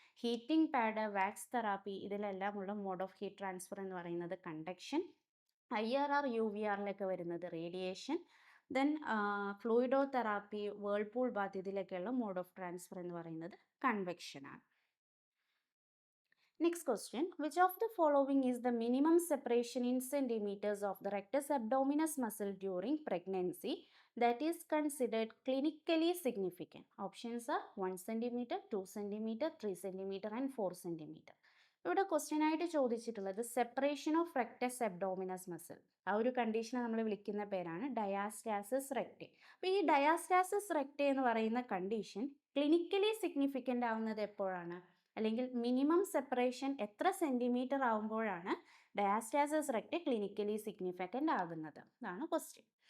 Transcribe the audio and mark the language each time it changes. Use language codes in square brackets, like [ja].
[ml] Heating pad, wax therapy, ഇതിലെല്ലാമുള്ള mode of heat transfer എന്ന് പറയുന്നത് conduction. IRR UVRലൊക്കെ വരുന്നത് radiation. Then ഫ്ലൂയിഡോ therapy, Whirlpool Baat, ഇതിലൊക്കെയുള്ള mode of transfer എന്ന് പറയുന്നത് convection ആണ്. [en] Next question, which of the following is the minimum separation in centimeters of the rectus abdominis muscle during pregnancy that is considered clinically significant? Options are 1 cm, 2 cm, 3 cm and 4 cm. [ml] ഇവിടെ question ആയിട്ട് ചോദിച്ചിട്ടുള്ളത് separation of rectus അബ്ഡോമിനസ് muscle, ആ ഒരു കണ്ടീഷനെ നമ്മൾ വിളിക്കുന്ന പേരാണ് ഡയാസ്റ്റാസിസ് റെക്ടെ. അപ്പോൾ ഈ ഡയാസ്റ്റാസിസ് റെക്ടെ എന്ന് പറയുന്ന കണ്ടീഷൻ ക്ലിനിക്കലി സിഗ്നിഫിക്കൻ്റ് ആവുന്നത് എപ്പോഴാണ്, അല്ലെങ്കിൽ മിനിമം സെപ്പറേഷൻ എത്ര സെൻറ്റിമീറ്റർ ആവുമ്പോഴാണ് ഡയാസ്റ്റാസിസ് റെക്ടെ ക്ലിനിക്കലി സിഗ്നിഫിക്കൻ്റ് ആകുന്നത്, അതാണ് ക്വസ്റ്റ്യൻ.